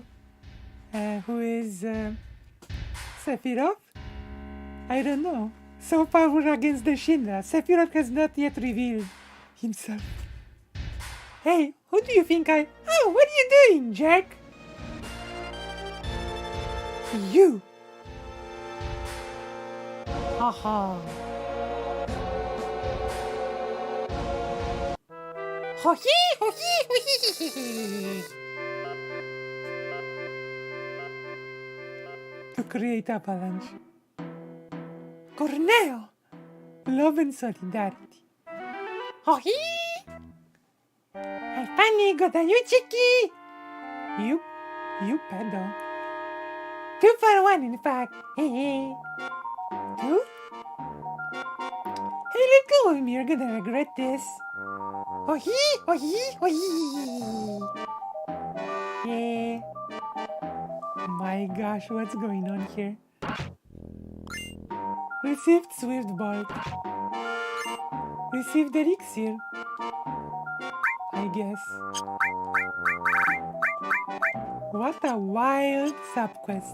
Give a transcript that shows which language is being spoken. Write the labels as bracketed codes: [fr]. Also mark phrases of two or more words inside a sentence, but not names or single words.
[en] Who is, Sephiroth? I don't know. So far we're against the Shinra. Sephiroth has not yet revealed himself. Hey, who do you think I... Oh, what are you doing, jerk? You! Haha. Ho-hee, ho-hee, ho-hee. To create avalanche. Corneo! Love and solidarity. Ho-hee! I finally got a new chickie! You pedo. 2 for 1, in fact. Hey. 2? Hey, let go of me, you're gonna regret this. Oh-hee! Oh-hee! Oh-hee! Yeah. My gosh, what's going on here? Received Swift Bolt. Received Elixir. I guess. What a wild subquest.